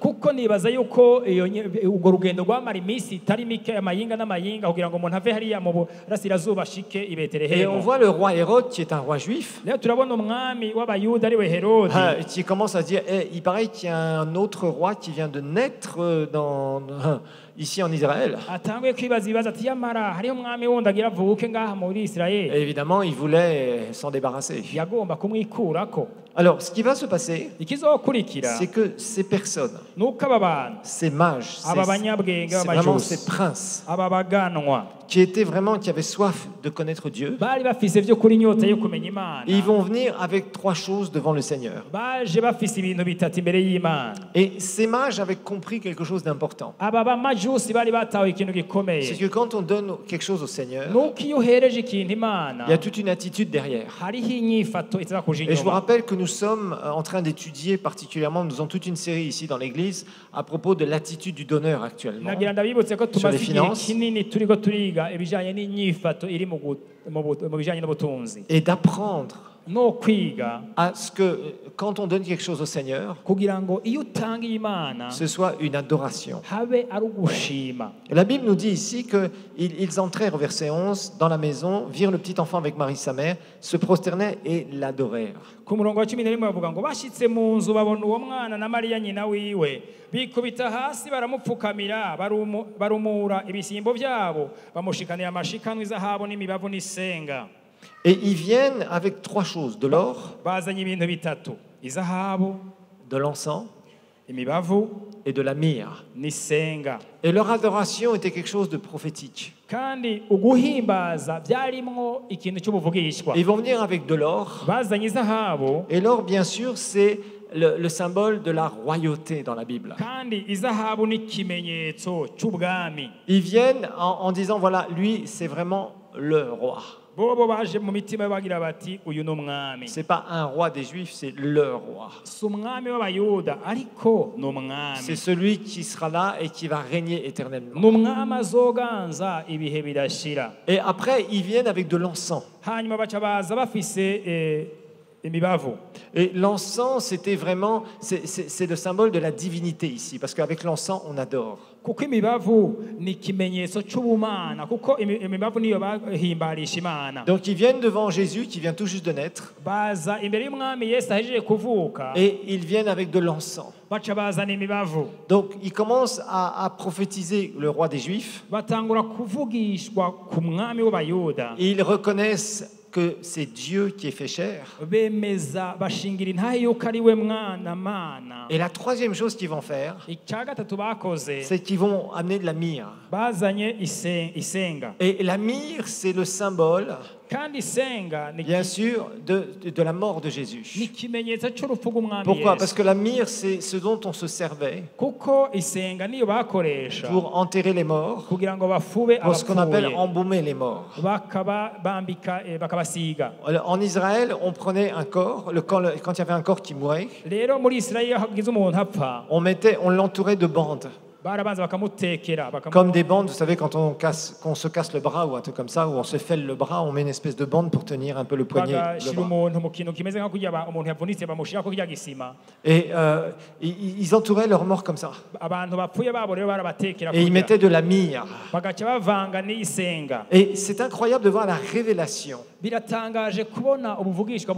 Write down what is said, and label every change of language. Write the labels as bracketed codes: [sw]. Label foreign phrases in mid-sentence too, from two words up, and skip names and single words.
[fr] Et on voit le roi Hérode qui est un roi juif qui commence à dire il paraît qu'il y a un autre roi qui vient de naître ici en Israël. [rn] atanguye kwibaza ibibazo ati yamara hariho umwami wundi agira avuke ngaha muri [fr] Et [rn] Isirayeli [fr] évidemment, il voulait s'en débarrasser. [rn] yagomba kumwikurako. [fr] Alors, ce qui va se passer, [rn] ikizokurikira [fr] c'est que ces personnes, [rn] nuko aba bantu [fr] ces mages, [rn] aba banyabwenge [fr] c'est vraiment [rn] b'amajusi [fr] ces princes [rn] aba baganwa [fr] qui avaient soif de connaître Dieu. [rn] bari bafise by'ukuri inyota yo kumenya Imana, [fr] Et ils vont venir avec 3 choses devant le Seigneur. [rn] baje bafise ibintu bitatu imbere y'Imana. [fr] Et ces mages avaient compris quelque chose d'important. [rn] aba bamajusi bari batawe ikintu [fr] C'est [rn] gikomeye, [fr] que quand on donne quelque chose au Seigneur, [rn] nuko iyo uhereje ikintu Imana [fr] il y a toute une attitude derrière. [rn] hariho inyifato itaza kuja [fr] Et je vous [rn] inyuma. [fr] rappelle que nous sommes en train d'étudier particulièrement, nous avons toute une série ici dans l'Église à propos de l'attitude du donneur actuellement. [rn] nagira ndabibutse ko [fr] Sur les [rn] tumaze igihe [fr] finances. [rn] kinini turiko turiga ibijanye n'inyifato iri mu bijanye n'ubutunzi [fr] Et d'apprendre [rn] no kwiga [fr] à ce que quand on donne quelque chose au Seigneur, [rn] kugira ngo iyo utangiye Imana [fr] ce soit une adoration. [rn] habe ari ugushima. [fr] Et la Bible nous dit ici qu'ils entrèrent au verset 11 dans la maison, virent le petit enfant avec Marie sa mère, se prosternaient et l'adorèrent. [rn] Ku murongo wa 11 bavuga ngo bashitse mu nzu babona uwo mwana na Mariya nyina wiwe bikubita hasi baramupfukamira barumura ibisimbo byabo bamushikanira amashikanwa izahabu n'imibavu n'isenga. [fr] Et ils viennent avec 3 choses, de l'or, [rn] bazanye ibintu bitatu: izahabu, [fr] de l'encens [rn] imibavu [fr] et de la myrrhe. [rn] n'isenga. [fr] Et leur adoration était quelque chose de prophétique. [rn] kandi uguhimbaza byarimwo ikintu cy'ubuvugishwa. [fr] Et ils vont venir avec de l'or. [rn] bazanye izahabu, [fr] Et l'or, bien sûr, c'est le symbole de la royauté dans la Bible. [rn] kandi izahabu ni ikimenyetso cy'ubwami. [fr] Ils viennent en disant, voilà, lui, c'est vraiment le roi. [rn] bobo baje mu mitima bagira bati uyu no mwami. [fr] C'est pas un roi des Juifs, c'est le roi. [rn] si umwami w'abayuda ariko ni [fr] C'est [rn] umwami. [fr] celui qui sera là et qui va régner éternellement. [rn] ni umwami azoganza ibihe bidashira. [fr] Et après, ils viennent avec de l'encens. [rn] hanyuma baca baza bafise imibavu. [fr] Et l'encens, c'était vraiment, c'est le symbole de la divinité ici, parce qu'avec l'encens, on adore. [rn] kuko imibavu ni ikimenyetso cy'ubumana, kuko imibavu niyo bahimbarisha Imana. [fr] Donc ils viennent devant Jésus qui vient tout juste de naître, [rn] baza imbere y'umwami Yesu ahejeje kuvuka, [fr] et ils viennent avec de l'encens. [rn] baca bazana imibavu, [fr] Donc ils commencent à prophétiser le roi des Juifs, [rn] batangura kuvugishwa ku mwami w'abayuda. [fr] et ils reconnaissent que c'est Dieu qui est fait chair. [rn] bemeza bashingira intahe yuko ari we mwana mana. [fr] Et la troisième chose qu'ils vont faire, [rn] icya gatatu bakoze, [fr] c'est qu'ils vont amener de la myrrhe. [rn] bazanye isenga. [fr] Et la myrrhe, c'est le symbole, [rn] kandi isenga ni [fr] bien sûr, de la mort de [rn] ni [fr] Jésus. [rn] ikimenyetso cy'urupfu rw'umwami [fr] Pourquoi? Parce [rn] Yesu. [fr] que la myrrhe, c'est ce dont on se servait [rn] kuko isenga niyo bakoresha [fr] pour enterrer les morts, [rn] kugira ngo bafube [fr] pour ce qu'on appelle [rn] abapfuye, [fr] embaumer les morts. [rn] bakabambika bakabasiga. [fr] En Israël, on prenait un corps, quand il y avait un corps qui mourait, [rn] rero muri Isirayeli iyo hagize umuntu apfa, [fr] on l'entourait de bandes. [rn] barabanza bakamutekera [fr] Comme des bandes, vous savez, quand on se casse le bras ou un truc comme ça, ou on se fêle le bras, on met une espèce de bande pour tenir un peu le poignet. Le [rn] bagashyira [fr] bras. [rn] umuntu mu kintu kimeze nka kugira umuntu yavunitse bamushyira ko kirya gisima. [fr] Et ils entouraient leurs morts comme ça. [rn] abantu bapfuye babo rero barabatekera [fr] Et ils [rn] kurya. [fr] mettaient de la myrrhe. [rn] bagaca bavanga n'isenga. [fr] Et c'est incroyable de voir la révélation [rn] biratangaje kubona ubuvugishwa